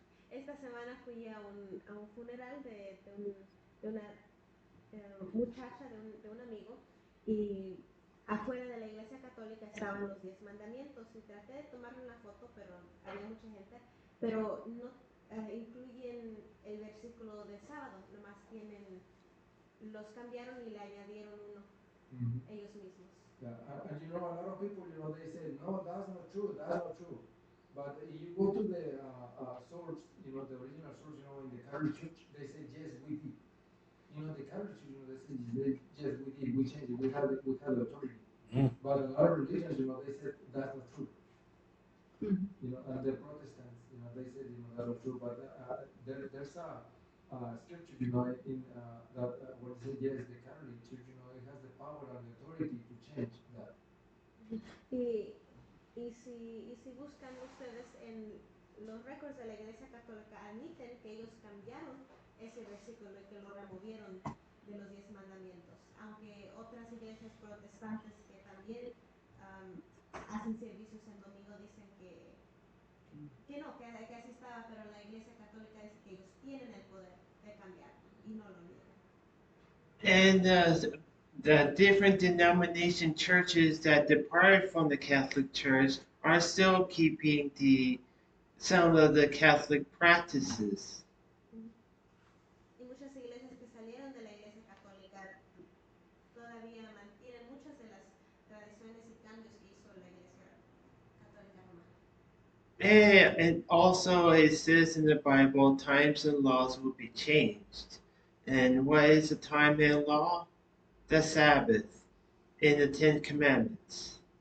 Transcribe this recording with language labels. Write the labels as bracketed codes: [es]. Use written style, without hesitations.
[es] Esta semana fui a un funeral de una muchacha de un amigo, y afuera de la iglesia católica estaban los 10 mandamientos, y traté de tomarle una foto, pero había mucha gente, pero no incluyen el versículo de sábado, nomás los cambiaron y le añadieron uno, ellos mismos. [en] Yeah, and a lot of people, they say, no, that's not true. But you go to the source, the original source, in the Catholic Church, they say, yes, we did. The Catholic Church, they say, yes, we did. We changed it. We had the authority. But a lot of religions, they said that's not true. And the Protestants, they said, that's not true. But there's a scripture, in that where it says, yes, the Catholic Church, it has the power and the authority to change that. [es] Y si buscan ustedes en los récords de la Iglesia Católica, admiten que ellos cambiaron ese versículo y que lo removieron de los 10 mandamientos, iglesias protestantes que también hacen servicios en domingo dicen que no, que así estaba, pero la iglesia católica dice que ellos tienen el poder de cambiarlo y no lo niegan. [en] And the different denomination churches that depart from the Catholic Church are still keeping some of the Catholic practices. [es] Y muchas iglesias que salieron de la iglesia católica todavía mantienen muchas de las tradiciones y cambios que hizo la iglesia católica romana. [en] And also it says in the Bible, times and laws will be changed. And what is the time and law? The Sabbath in the Ten Commandments.